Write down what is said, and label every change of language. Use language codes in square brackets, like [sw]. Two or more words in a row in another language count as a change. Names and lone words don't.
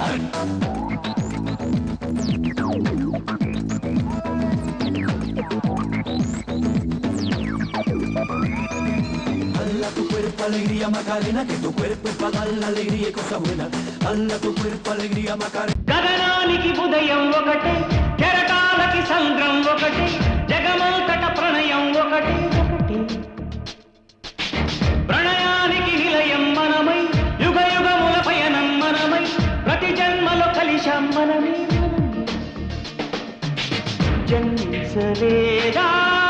[es] Dala tu cuerpo alegría Macarena, que tu cuerpo es para dar la alegría y cosas buenas. Dala tu cuerpo alegría Macarena. [te] గగనానికి ఉదయం ఒకటే కెరటాలకి సంద్రం ఒకటే జగమంతట ప్రణయం ఒకటే ఒకటే ప్రణయానికి నిలయం మనమై యుగ యుగముల పయనం మనమై ప్రతి జన్మలో కలిశాం మనమే జన్మించలేదా